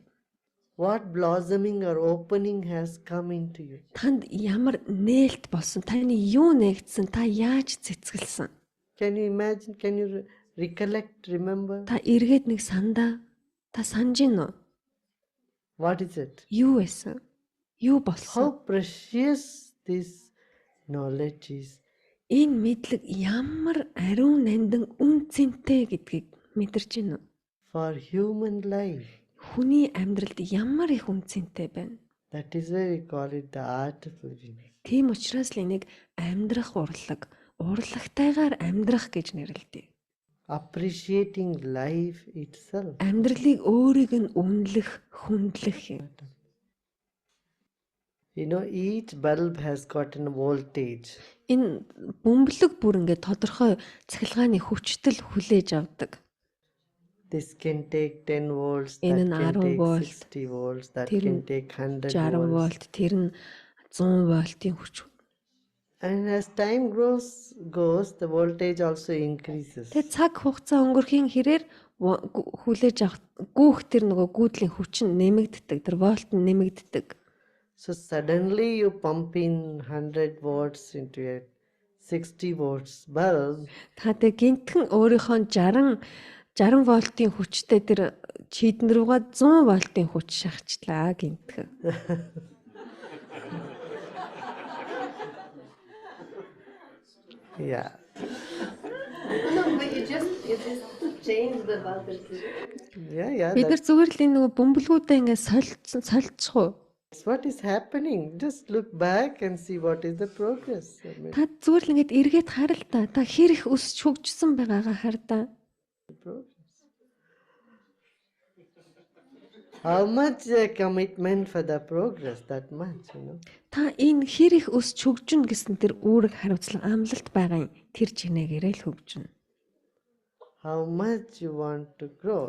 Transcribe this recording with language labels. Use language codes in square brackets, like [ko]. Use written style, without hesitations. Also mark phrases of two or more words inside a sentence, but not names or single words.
[en] What blossoming or opening has come into you? [mn] Танд ямар нээлт болсон? Таны юу нэгдсэн? Та яаж цэцгэлсэн? [en] Can you imagine? Can you recollect, remember? [mn] Та эргээд нэг сандаа та санаж гин үү? [en] What is it? [mn] Юу байсан? Юу болсон? [en] How precious this knowledge is. [mn] Энэ мэдлэг ямар ариун нандин үн цэнтэй гэдгийг мэдэрч гин үү? [en] For human life. [mn] Хүний амьдралд ямар их үн цэнтэй байна. [en] That is why we call it the art of living. [mn] Тийм учраас л энийг амьдрах урлаг, урлагтайгаар амьдрах гэж нэрлэдэг. [en] Appreciating life itself. [mn] Амьдралыг өөрийг нь үнэлэх, хүндлэх юм. [en] You know, each bulb has got a voltage. [mn] Энэ бөмбөлөг бүр ингээд тодорхой цахилгааны хүчтэй хүлээж авдаг. [en] This can take 10 volts, that [mn] Энэ нь [en] can [mn] 10 [en] take [mn] volt, [en] 60 volts, that [mn] тэр [en] can [mn] нь [en] take 100 [mn] 60 [en] volts. [mn] вольт, тэр нь 100 вольтын хүч. [en] And as time goes, the voltage also increases. [mn] Тэгээ цаг хугацаа өнгөрхийн хэрээр хүлээж авах гүүх тэр нөгөө гүйдлийн хүч нь нэмэгддэг. Тэр вольт нь нэмэгддэг. [en] So suddenly you pump in 100 volts into a 60 volts bulb. [mn] Та тэг гинтхэн өөрийнхөө 60 вольтын хүчтэй тэр чийдэн рүүгээ 100 вольтын хүч шахачлаа гинтхэн. [en] Yeah. No, but you just change the voltage. Yeah, [mn] Бид нар зүгээр л энэ нөгөө бөмбөлгүүдээ ингээд сольцох уу? [en] that's what is happening. Just look back and see what is the progress. I mean, [mn] Та зүгээр л ингээд эргээд харал та. Та хэр их өсч хөгжсөн байгаагаа хар та. [en] progress. How much commitment for the progress? That much, you know. [mn] Та энэ хэр их өсч хөгжин гэсэн тэр үүрэг хариуцлага амлалт байгаа юм. Тэр чинээгээрээ л хөгжинэ. [en] How much you want to grow.